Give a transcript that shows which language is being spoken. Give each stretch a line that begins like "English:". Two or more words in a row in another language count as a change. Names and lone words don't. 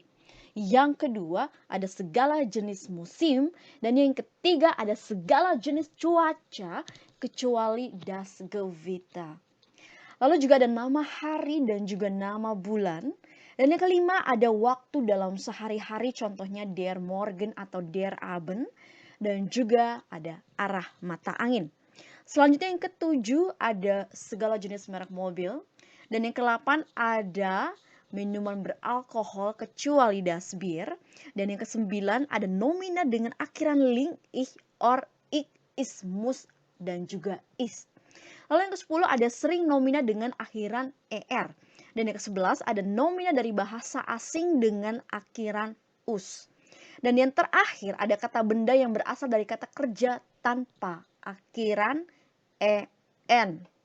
Indonesian: Yang kedua ada segala jenis musim dan yang ketiga ada segala jenis cuaca kecuali
German: das Gewitter.
Indonesian: Lalu juga ada nama hari dan juga nama bulan. Dan yang kelima ada waktu dalam sehari-hari contohnya
German: der Morgen
Indonesian: atau
German: der Abend
Indonesian: dan juga ada arah mata angin. Selanjutnya yang ketujuh ada segala jenis merek mobil. Dan yang ke-8 ada minuman beralkohol kecuali
German: das Bier.
Indonesian: Dan yang ke-9 ada nomina dengan akhiran ling, ich, or, ik, is, mus, dan juga is. Lalu yang ke-10 ada sering nomina dengan akhiran er. Dan yang ke-11 ada nomina dari bahasa asing dengan akhiran us. Dan yang terakhir ada kata benda yang berasal dari kata kerja tanpa akhiran en.